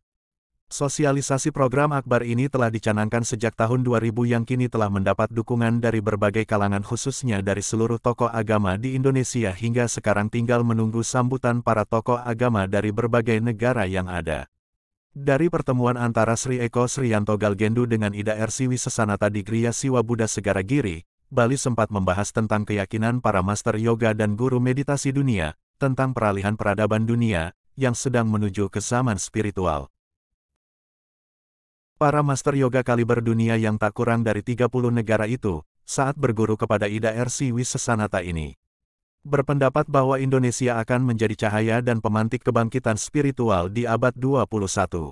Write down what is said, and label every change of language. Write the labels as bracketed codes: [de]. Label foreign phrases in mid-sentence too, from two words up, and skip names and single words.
[id] Sosialisasi program akbar ini telah dicanangkan sejak tahun 2000 yang kini telah mendapat dukungan dari berbagai kalangan khususnya dari seluruh tokoh agama di Indonesia hingga sekarang tinggal menunggu sambutan para tokoh agama dari berbagai negara yang ada. Dari pertemuan antara Sri Eko Sriyanto Galgendu dengan Ida Ersi Wisesanata di Griya Siwa Buddha Segara Giri, Bali sempat membahas tentang keyakinan para master yoga dan guru meditasi dunia, tentang peralihan peradaban dunia, yang sedang menuju ke zaman spiritual. Para master yoga kaliber dunia yang tak kurang dari 30 negara itu, saat berguru kepada Ida Ersi Wisesanata ini, berpendapat bahwa Indonesia akan menjadi cahaya dan pemantik kebangkitan spiritual di abad 21.